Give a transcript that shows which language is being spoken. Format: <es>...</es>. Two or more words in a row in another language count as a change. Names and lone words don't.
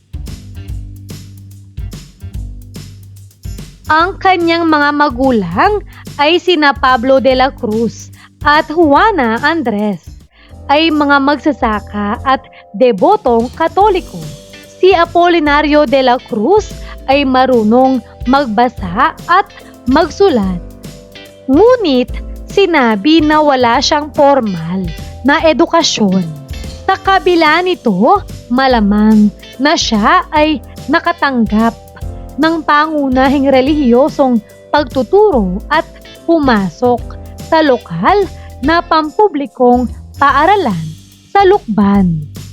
<tl>Ang kanyang mga magulang ay sina Pablo de la Cruz at Juana Andres, ay mga magsasaka at debotong Katoliko. Si Apolinario de la Cruz ay marunong magbasa at magsulat. Ngunit sinabi na wala siyang formal na edukasyon. Sa kabila nito, malamang na siya ay nakatanggap ng pangunahing relihiyosong pagtuturo at pumasok sa lokal na pampublikong paaralan sa Lukban.</tl>